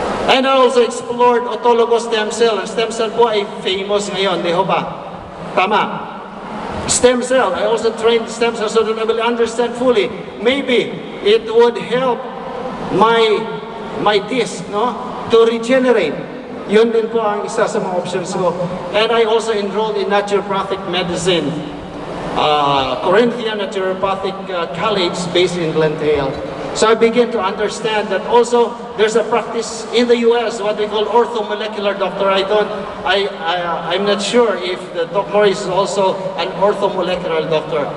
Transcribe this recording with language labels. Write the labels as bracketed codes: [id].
[en] And I also explored autologous stem cell. [tl] Ang stem cell po ay famous ngayon, di ho ba? Tama. [en] Stem cell, I also trained stem cell so that I will understand fully. Maybe it would help my disc, no, to regenerate. [tl] Yun din po ang isa sa mga options ko. [en] And I also enrolled in naturopathic medicine, Corinthian Naturopathic College based in Glendale. So I begin to understand that also there's a practice in the US, what we call orthomolecular doctor. I'm not sure if the Doc Morris is also an orthomolecular doctor.